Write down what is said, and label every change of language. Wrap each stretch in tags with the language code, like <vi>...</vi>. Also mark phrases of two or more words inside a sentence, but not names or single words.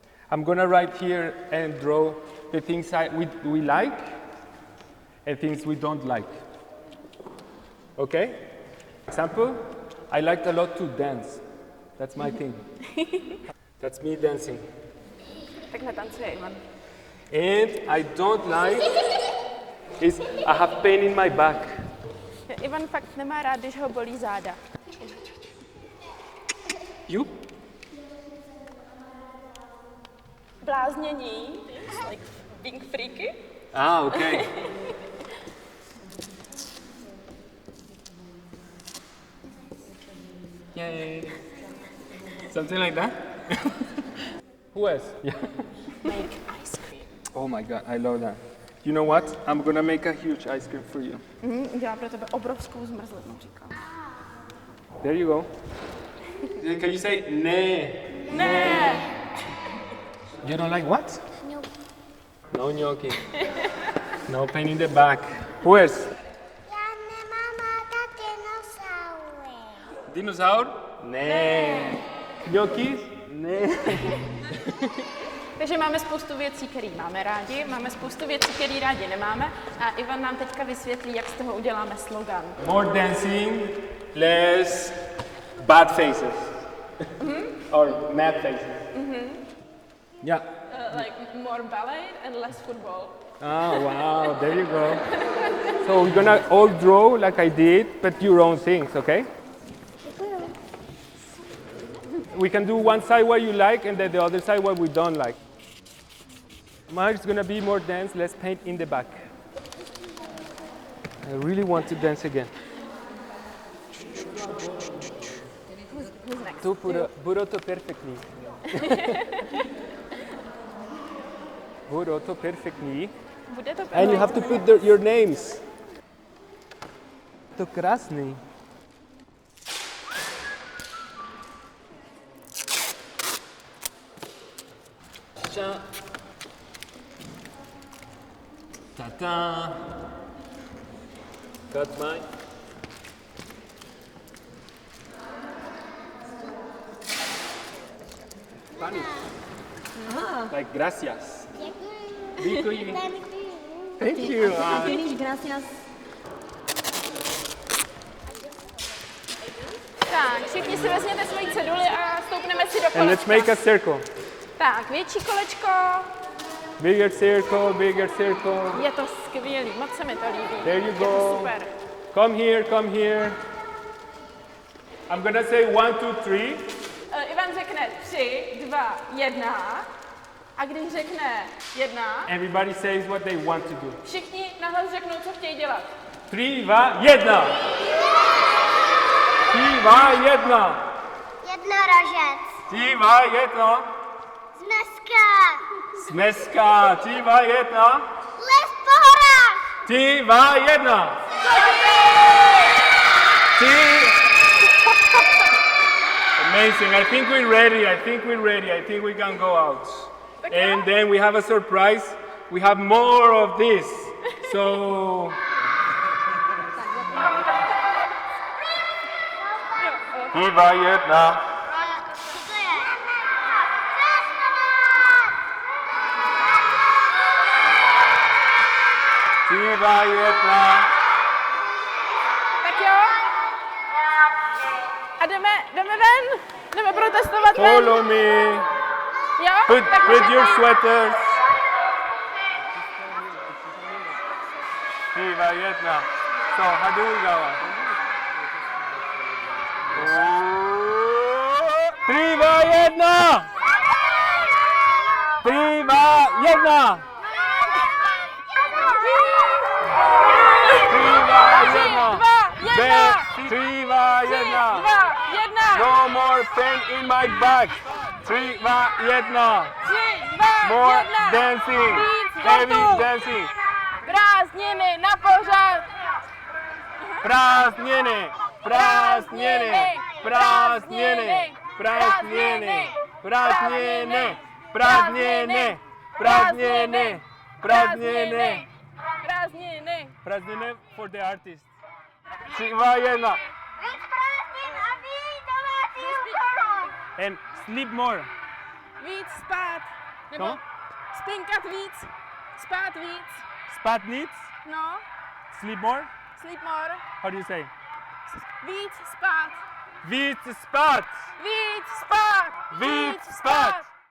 <en>I'm gonna write here and draw the things we like and things we don't like. Okay? Example, I liked a lot to dance. That's my thing. That's me dancing.</en> <cs>Tak netancuje Ivan.</cs> <en>And I don't like is I have pain in my back.</en> <cs>Ivan fakt nemá rád, když ho bolí záda.</cs> <en>You? Bláznění, like being freaky. Ah, okay. Yay. Something like that? Who else? Yeah. Make ice cream. Oh my god, I love that. You know what? I'm gonna make a huge ice cream for you. Dělá pro tebe obrovskou zmrzlinu, říkám. There you go. Can you say ne?</en> <cs>Ne!</cs> <en>You don't like what? No. No gnocchi. No pain in the back. Who else?</en> <cs>Já nemám ráda dinosaury. Dinosaur? Ne. Gnocchi? Ne. Takže máme spoustu věcí, které máme rádi, máme spoustu věcí, které rádi nemáme a Ivan nám teďka vysvětlí, jak z toho uděláme slogan.</cs> <en>More dancing, less bad faces. Or mad faces. Yeah. Like more ballet and less football. Oh, wow, there you go. So we're gonna all draw like I did, but your own things, okay? We can do one side what you like and then the other side what we don't like. Mine's gonna be more dance, less paint in the back. I really want to dance again. Who's next?</en> <cs>Tu budou to perfektní. Budou to perfektní. Bude to</cs> <en>And you have to put your names.</en> <cs>To krásný. Ta-ta.</cs> <en>Got mine. Spanish. Like gracias. Děkuji. Thank you.</en> <es>Gracias.</es> <cs>Tak, všichni si vezměte svoji ceduli a stoupneme si do kolečka.</cs> <en>And let's make a circle.</en> <cs>Tak, větší kolečko.</cs> <en>Bigger circle, bigger circle.</en> <cs>Je to skvělý, moc se mi to líbí.</cs> <en>There you</en> <cs>Je to</cs> <en>go.</en> <cs>super.</cs> <en>Come here, come here. I'm gonna say 1, 2, 3.</en> <cs>Ivan řekne 3, 2, 1. A když řekne 1,</cs> <en>Everybody says what they want to do.</en> <cs>všichni nahlas řeknou, co chtějí dělat. 3, 2, 1. 3, 2, 1. Jednorožec. 3, 2, 1. Zmeska. Smeska. 3, 2, 1. Les po horách. 3, 2, 1. 3.</cs> <en>Amazing. I think we're ready. I think we can go out. And then we have a surprise. We have more of this. So. 3, 2, 1.</en> <cs>Co to je? 3, 2, 1. Tak jo. A jdeme ven. Jdeme protestovat ven.</cs> <en>Follow me.</en> <cs>Jo?</cs> <en>Put</en> <cs>Takže</cs> <en>your</en> <cs>tak.</cs> <en>sweaters. 3, 2, 1. So, how do we go? 3, 2, 1. 3, 2, 1. 3, 2, 1. No more pain in my back. 3, 2, 1. More dancing. Heavy dancing.</en> <cs>Prázdniny na pořád. Prázdniny. Prázdniny. Prázdniny. Prázdniny. Prázdniny. Prázdniny. Prázdniny. Prázdniny. Prázdniny.</cs> <en>Prázdniny for the artist. 3, 2, 1.</en> <cs>Víc prázdnin a víc domácího úkolu.</cs> <en>And sleep more.</en> <cs>Víc spát. Nebo No? spinkat víc, spát víc, Spát nic? no,</cs> <en>Sleep more? sleep more, How do you say?</en> <cs>víc spát, Víc spát! víc spát, Víc spát!</cs>